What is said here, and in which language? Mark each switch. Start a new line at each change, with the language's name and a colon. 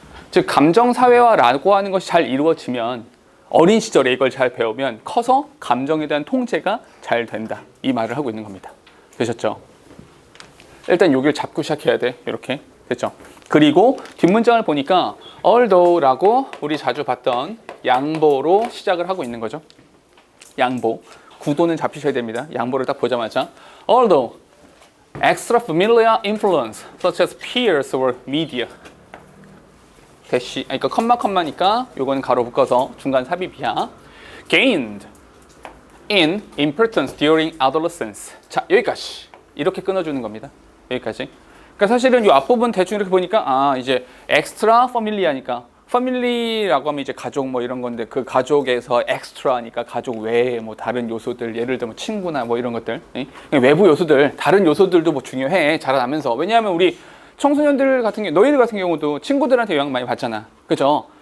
Korean: 즉 감정 사회화라고 하는 것이 잘 이루어지면 어린 시절에 이걸 잘 배우면 커서 감정에 대한 통제가 잘 된다. 이 말을 하고 있는 겁니다. 되셨죠? 일단 여기를 잡고 시작해야 돼. 이렇게. 됐죠? 그리고 뒷문장을 보니까 although라고 우리 자주 봤던 양보로 시작을 하고 있는 거죠. 양보. 구도는 잡히셔야 됩니다. 양보를 딱 보자마자
English: although extra familiar influence such as peers or media.
Korean: 대시, 그러니까 컴마니까 요거는 가로 묶어서 중간 삽입이야.
English: gained in importance during adolescence.
Korean: 자, 여기까지. 이렇게 끊어주는 겁니다. 여기까지. 그러니까 사실은 이 앞부분 대충 이렇게 보니까 이제 extra familiar니까 family라고 하면 이제 가족 뭐 이런 건데 그 가족에서 extra니까 가족 외에 뭐 다른 요소들 예를 들면 친구나 뭐 이런 것들 외부 요소들 다른 요소들도 뭐 중요해 자라나면서 왜냐하면 우리 청소년들 같은 경우 너희들 같은 경우도 친구들한테 영향 많이 받잖아 그죠?